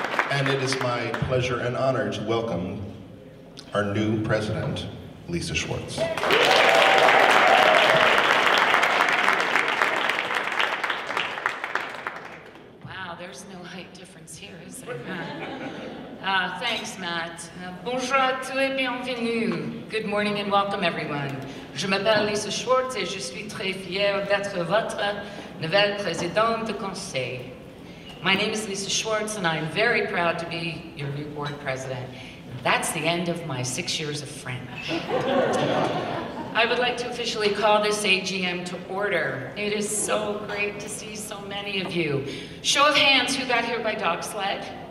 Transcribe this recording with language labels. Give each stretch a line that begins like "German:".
English: And it is my pleasure and honor to welcome our new president, Lisa Schwartz. Wow, there's no height difference here, is there? Thanks, Matt.
French: Bonjour à tous et bienvenue.
English: Good morning and welcome, everyone.
French: Je m'appelle Lisa Schwartz et je suis très fière d'être votre nouvelle présidente de conseil.
English: My name is Lisa Schwartz, and I'm very proud to be your new board president. That's the end of my 6 years of French. I would like to officially call this AGM to order. It is so great to see so many of you. Show of hands, who got here by dog sled?